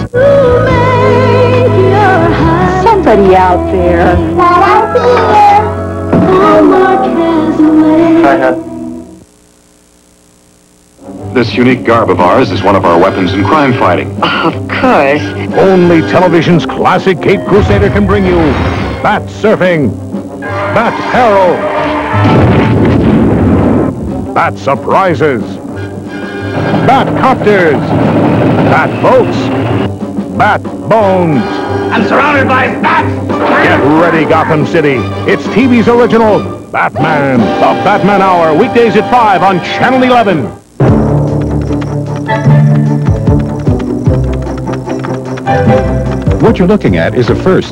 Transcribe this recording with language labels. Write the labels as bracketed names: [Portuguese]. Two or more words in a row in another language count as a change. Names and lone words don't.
[English] Somebody out there. Hi, hon. This unique garb of ours is one of our weapons in crime fighting. Of course. Only television's classic Cape Crusader can bring you Bat Surfing, Bat Peril, Bat Surprises, Bat Copters, Bat Boats, Bat Bones. I'm surrounded by bats! Get ready, Gotham City. It's TV's original Batman, the Batman Hour, weekdays at 5 on Channel 11. What you're looking at is a first.